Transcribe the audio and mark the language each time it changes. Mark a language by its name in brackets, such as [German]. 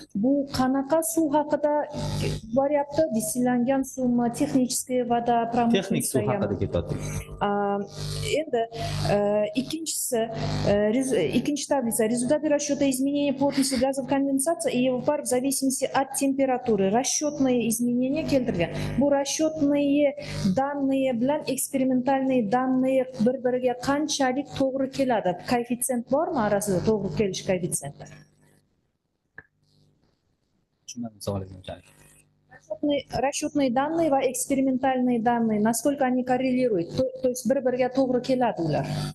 [Uzbek] Bu qanaqa suv haqida boryapti? Distillangan suvmi, [Russian] texnicheskiy voda, [Uzbek] Texnik suv haqida ketyapti. Endi ikkinchisi, ikkinchi tablitsa. [Russian] Результаты расчета изменения плотности газов конденсации и его пар в зависимости от температуры. Расчетные изменения keltirilgan. [Uzbek] Bu [Russian] расчетные данные [Uzbek] bilan eksperimentalniy данные bir-biriga qanchalik to'g'ri keladi? Koeffitsient bormi orasida, to'g'ri kelish koeffitsiyenti? Tushunmadim savolingizni. [Russian] Расчетные данные va eksperimentalniy данные, насколько они коррелируют? То есть [Uzbek] bir-biriga to'g'ri keladi ular.